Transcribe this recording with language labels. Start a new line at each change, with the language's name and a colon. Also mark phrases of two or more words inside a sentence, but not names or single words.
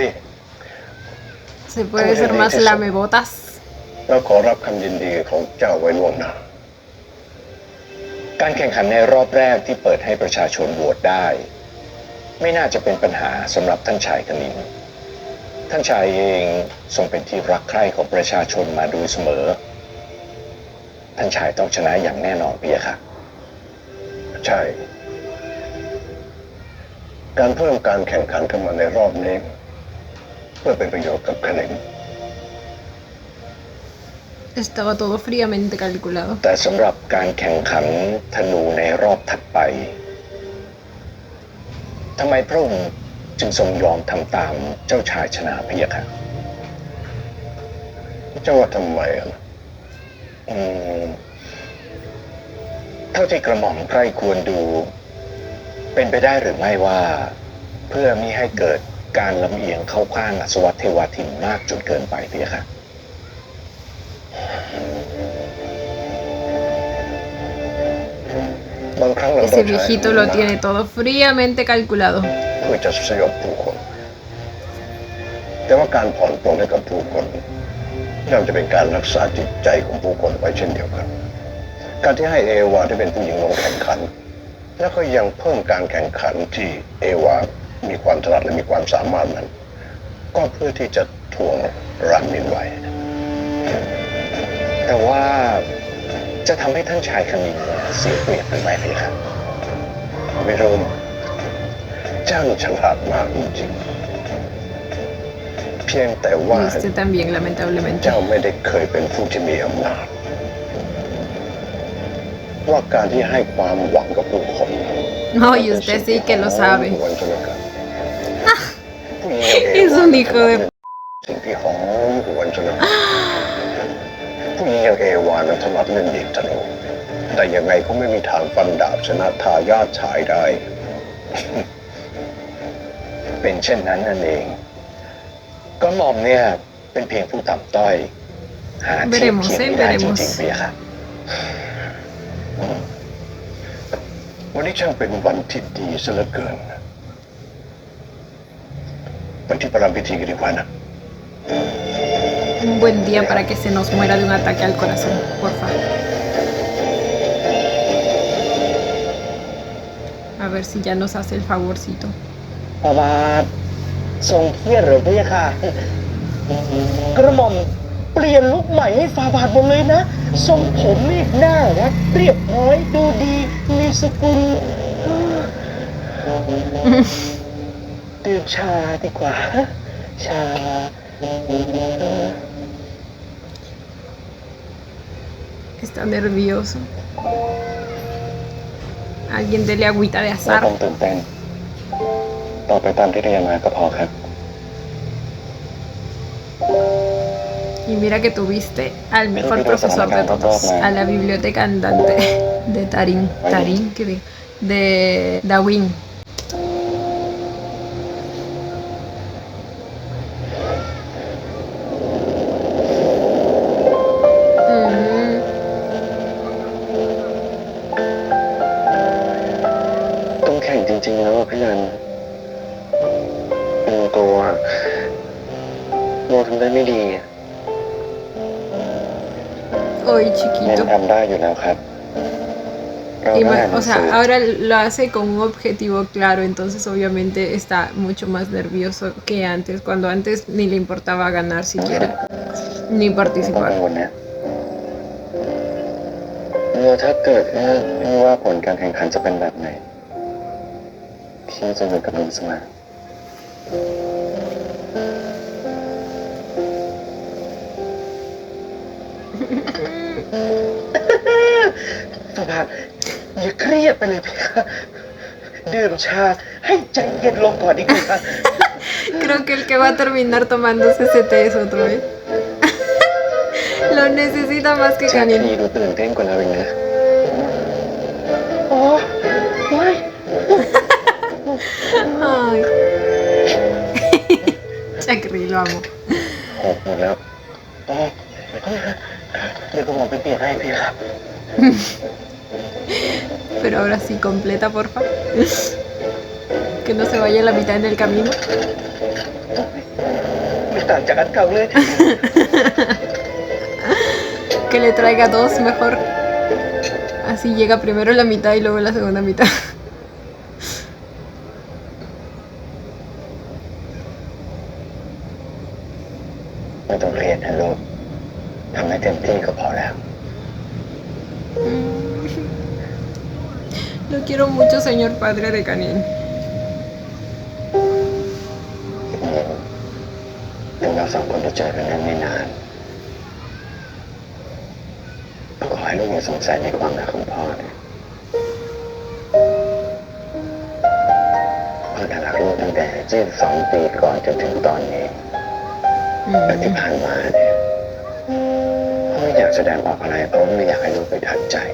Spanish: ¿Se puede ser más lamebotas?
Thai: เราขอรับคำยินดีของเจ้าไว้ล่วงหน้าการแข่งขันในรอบแรกที่เปิดให้ประชาชนโหวตได้ไม่น่าจะเป็นปัญหาสำหรับท่านชายคณินท่านชายเองทรงเป็นที่รักใคร่ของประชาชนมาโดยเสมอท่านชายต้องชนะอย่างแน่นอนพี่ค่ะใช่การเพิ่มการแข่งขันขึ้นมาในรอบนี้เพื่อเป็นประโยชน์กับคณิน
Spanish: Estaba todo fríamente calculado.
Thai: แต่สำหรับการแข่งขันธนูในรอบถัดไปทำไมพระองค์จึงทรงยอมทำตามเจ้าชายชนะพะยะค่ะ เจ้าว่าทำไมเท่าที่กระหม่อมใคร่ควรดู เป็นไปได้หรือไม่ว่า เพื่อมิให้เกิดการลำเอียงเข้าข้างอสวัตเทวาทินมากจนเกินไปพะยะค่ะบางครั้งเราต้อง
Spanish: Ese viejito lo tiene todo fríamente calculado.
Thai: เพื่อจะสยบผู้คนแต่ว่าการผ่อนปลนให้กับผู้คนย่อมจะเป็นการรักษาจิตใจของผู้คนไว้เช่นเดียวกันการที่ให้เอวาที่เป็นผู้หญิงลงแข่งขันแล้วก็ยังเพิ่มการแข่งขันที่เอวามีความถนัดและมีความสามารถนั้นก็เพื่อที่จะทวงรามินไว้ แต่ว่าจะทำให้ท่านชายคณินเสียเปรียบหรือไม่พี่ครับไม่รู้เจ้าฉลาดมากจริงๆเพียงแต่ว่า
Spanish: Y este también, lamentablemente.
Thai: เจ้าไม่ได้เคยเป็นผู้ที่มีอำนาจว่าการที่ให้ความหวังกับผู้คน
Spanish: No, y usted sí que lo sabe.
Thai: ผู้หญิงอย่างเอ
Spanish: Es
Thai: วา
Spanish: un hijo de...
Thai: สิ่งที่หอมหวนจนผู้หญิงอย่างเอวานั้นถนัดเล่นยิงธนูแต่ยังไงก็ไม่มีทางฟันดาบชนะทายาทชายได้ เป็นเช่นนั้นนั่นเองก็หม่อมเนี่ยเป็นเพียงผู้ต่ำต้อยหาเทียบเคียงไม่ได้จริงๆเพียค่ะวันนี้ช่างเป็นวันที่ดีซะเหลือเกินวันที่ประรำพิธีกันดีกว่านะ
Spanish: Un buen día para que se nos muera de un ataque al corazón, porfa. A ver si ya nos hace el favorcito.
Thai: พระบาททรงเครียดหรือพะยะค่ะกระหม่อมเปลี่ยนลุคใหม่ให้ฝ่าบาทหมดเลยนะทรงผมนี่หน้ารักเรียบร้อยดูดีมีสกุลดื่มชาดีกว่าชา
Spanish: Está nervioso. Alguien dele agüita de
Thai: เรา
Spanish: azar.
Thai: ต้องตื่นเต้นต่อไปตามที่เรียนมาก็พอครับ
Spanish: Y mira que tuviste al mejor profesor de todos, a la biblioteca andante de Tarín, ¿qué digo? De Dawin. Mm.
Thai: ต้องแข่งจริงๆแล้วพี่นันตัวโมทำได้ไม่ดี
Spanish: Hoy
Thai: เน้น
Spanish: chiquito.
Thai: ทำได้อยู่แล้วครับ
Spanish: Y o sea, ahora lo hace con un objetivo claro, entonces obviamente está mucho más nervioso que antes, cuando antes ni le importaba ganar siquiera, ni
Thai: ต้อง
Spanish: participar.
Thai: กังวลนะถ้าเกิดไม่ว่าผลการแข่งขันจะเป็นแบบไหนพี่จะอยู่กับลุงเสมอ ฝ่าบาทอย่าเครียดไปเลยพะยะค่ะดื่มชาให้ใจเย็นลงก่อนดีกว่า
Spanish: Creo que el que va a terminar tomándose ese té es otro, ¿eh? Lo necesita más que
Thai: ชา
Spanish: Canel.
Thai: ทีดูตื่นเต้นกว่าเราเองนะ ว้าย
Spanish: Ay. Chakri, lo amo.
Thai: หกหมดแล้ว อ๋อเดี๋ยวผมไปเปลี่ยนให้พี่ครับ
Spanish: Pero ahora sí, completa, porfa. Que no se vaya la mitad en el camino.
Thai: ไม่ต่างจากอันเก่าเลย
Spanish: Que le traiga dos mejor. Así llega primero la mitad y luego la segunda mitad.
Thai: ไม่ต้องเครียดนะลูกทำให้เต็มที่ก็พอแล้ว
Spanish: Lo quiero mucho, señor padre de Canin.
Thai: ถึงเราสองคนจะเจอกันนั้นไม่นานก็ขอให้ลูกอย่าสงสัยในความรักของพ่อนะพ่อน่ารักลูกตั้งแต่22 ปีก่อนจนถึงตอนนี้และที่ผ่านมาเนี่ยพ่อไม่อยากแสดงออกอะไรเพราะไม่อยากให้ลูกไปทัดใจ